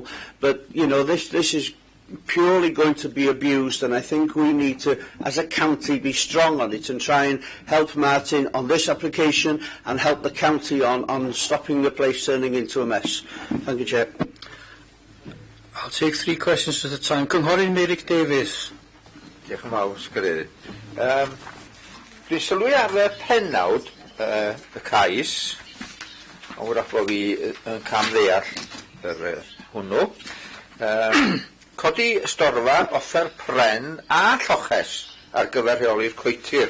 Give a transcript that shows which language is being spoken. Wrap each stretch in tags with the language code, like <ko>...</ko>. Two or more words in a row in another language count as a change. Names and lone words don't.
<en>But, you know, this is purely going to be abused, and I think we need to, as a county, be strong on it and try and help Martin on this application and help the county on stopping the place turning into a mess. Thank you, Chair. I'll take 3 questions at a time.</en> <cy>Cynghorydd Meirig Davies. Diolch yn fawr, Sgredydd. Dwi'n sylwi ar y pennawd y cais, ond wrach bod fi yn cam ddeall hwnnw. Codi storfa, offer pren a lloches ar gyfer rheoli'r coetir.</cy>